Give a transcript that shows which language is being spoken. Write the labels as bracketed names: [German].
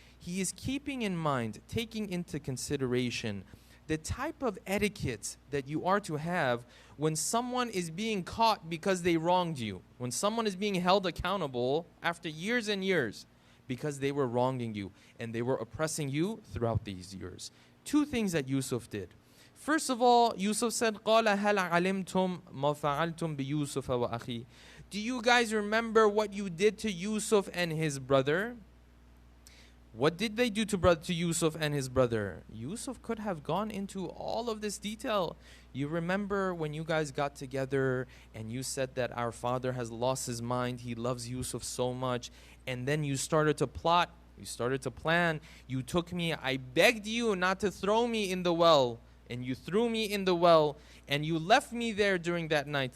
[English] He is keeping in mind, taking into consideration the type of etiquette that you are to have when someone is being caught because they wronged you. When someone is being held accountable after years and years because they were wronging you and they were oppressing you throughout these years. Two things that Yusuf did. First of all, Yusuf said, [Arabic] قَالَ هَلْ عَلِمْتُمْ مَا فَعَلْتُمْ بِيُوسُفَ وَأَخِيهِ. [English] Do you guys remember what you did to Yusuf and his brother? What did they do to Yusuf and his brother? Yusuf could have gone into all of this detail. You remember when you guys got together and you said that our father has lost his mind, he loves Yusuf so much, and then you started to plot, you started to plan, you took me, I begged you not to throw me in the well, and you threw me in the well, and you left me there during that night.